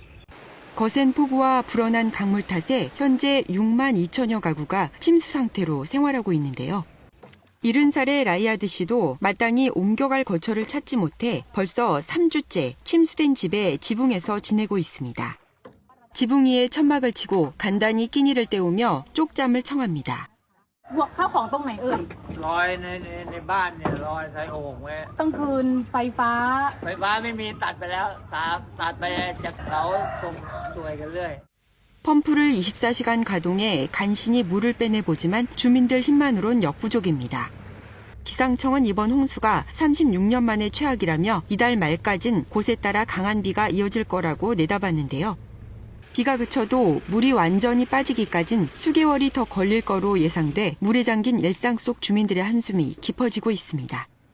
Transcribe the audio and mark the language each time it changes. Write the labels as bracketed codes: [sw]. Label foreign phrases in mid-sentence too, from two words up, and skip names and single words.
[ko] 거센 폭우와 불어난 강물 탓에 현재 6만 2천여 가구가 침수 상태로 생활하고 있는데요. 70살의 라이아드 씨도 마땅히 옮겨갈 거처를 찾지 못해 벌써 3주째 침수된 집에 지붕에서 지내고 있습니다. 지붕 위에 천막을 치고 간단히 끼니를 때우며 쪽잠을 청합니다. [th] ข้าวของตรงไหนเอ่ยลอยในบ้านเนี่ยลอยใส่โอ่งไว้ต้องคืนไฟฟ้าไม่มีตัดไปแล้วตัดไปจากเขาส่งช่วยกันเรื่อย [ko] 펌프를 24시간 가동해 간신히 물을 빼내보지만 주민들 힘만으론 역부족입니다. 기상청은 이번 홍수가 36년 만의 최악이라며 이달 말까진 곳에 따라 강한 비가 이어질 거라고 내다봤는데요. 비가 그쳐도 물이 완전히 빠지기까진 수개월이 더 걸릴 거로 예상돼 물에 잠긴 일상 속 주민들의 한숨이 깊어지고 있습니다.